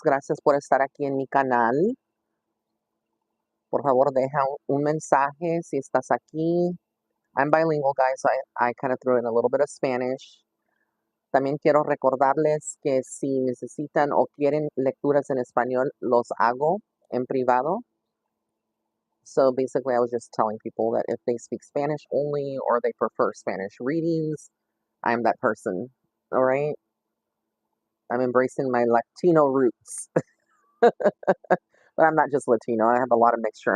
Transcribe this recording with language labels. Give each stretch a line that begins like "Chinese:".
Spanish: Gracias por estar aquí en mi canal. Por favor, deja un mensaje si estás aquí.
English: I'm bilingual, guys, so I kind of threw in a little bit of Spanish.
Spanish: También quiero recordarles que si necesitan o quieren lecturas en español, los hago en privado.
English: So basically, I was just telling people that if they speak Spanish only or they prefer Spanish readings, I'm that person. All right. I'm embracing my Latino roots, but I'm not just Latino. I have a lot of mixture.